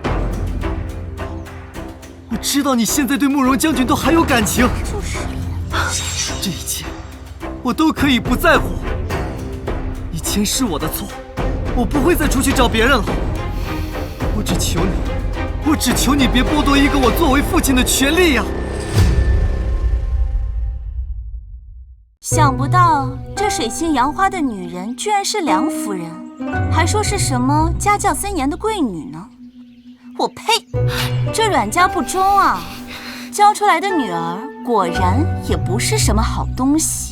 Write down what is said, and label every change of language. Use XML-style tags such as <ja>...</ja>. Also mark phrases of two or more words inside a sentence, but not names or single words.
<zh>我知道你現在對慕容將軍都還有感情。這一切，我都可以不在乎。以前是我的錯，我不會再出去找別人了。我只求你別剝奪一個我作為父親的權利呀！想不到這水性楊花的女人居然是梁夫人，還說是什麼家教森嚴的貴女呢？我呸！這阮家不忠啊！教出來的女兒果然也不是什麼好東西。</zh>